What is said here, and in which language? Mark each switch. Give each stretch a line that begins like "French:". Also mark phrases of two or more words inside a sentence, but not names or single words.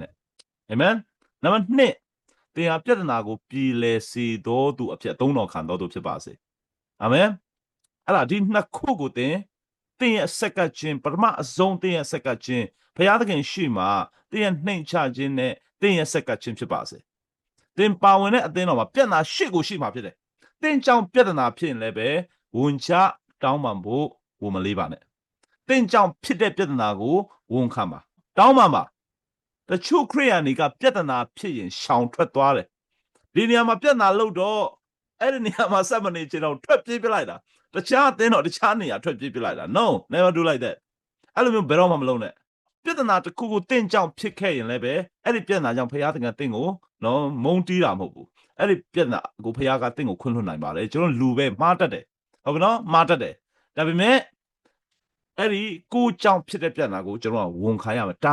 Burmese: နဲ့အာမင်နံပါတ်2သင်ဟာပြဿနာကိုပြည်လဲစေတော်သူအဖြစ်သုံးတော်ခံတော်သူဖြစ်ပါစေအာမင်အဲ့ဒါဒီနှစ်ခုကိုသင်ရဲ့ဆက်ကချင်းပထမအဆုံးသင်ရဲ့ဆက်ကချင်းဘုရားသခင်ရှိမှသင်ရဲ့နှိမ်ချခြင်းနဲ့သင်ရဲ့ဆက်ကချင်းဖြစ်ပါစေသင်ပါဝင်တဲ့အသင်းတော်မှာပြဿနာရှိကိုရှိမှာဖြစ်တယ်သင်ကြောင့်ပြဿနာဖြစ်ရင်လည်းပဲဝန်ချတောင်းပန်ဖို့ဝန်မလေးပါနဲ့သင်ကြောင့်ဖြစ်တဲ့ပြဿနာကိုဝန်ခံပါတောင်းပန်ပါ တချို့ခရိယာန်တွေကပြဿနာဖြစ်ရင်ရှောင်ထွက်သွားတယ်ဒီနေရာမှာပြဿနာလို့တော့အဲ့ဒီနေရာမှာစက်မနေချင်တော့ထွက်ပြေးပြလိုက်တာတခြားအသင်းတော့တခြားနေရာထွက်ပြေးပြလိုက်တာ
English: no never do like that
Burmese: အဲ့လိုမျိုးဘယ်တော့မှမလုပ်နဲ့ပြဿနာတစ်ခုကိုတင့်ကြောင်ဖြစ်ခဲ့ရင်လည်းပဲအဲ့ ဒီပြဿနာကြောင့်ဖခင်တကယ်တင့်ကိုနော်မုန်းတီးတာမဟုတ်ဘူးအဲ့ဒီပြဿနာကိုဖခင်ကတင့်ကိုခွင့်လွှတ်နိုင်ပါတယ်ကျွန်တော်လူပဲမှားတတ်တယ်ဟုတ်ကဲ့နော်မှားတတ်တယ်ဒါပေမဲ့အဲ့ဒီကိုကြောင့်ဖြစ်တဲ့ပြဿနာကိုကျွန်တော်ကဝန်ခံရမယ်တာ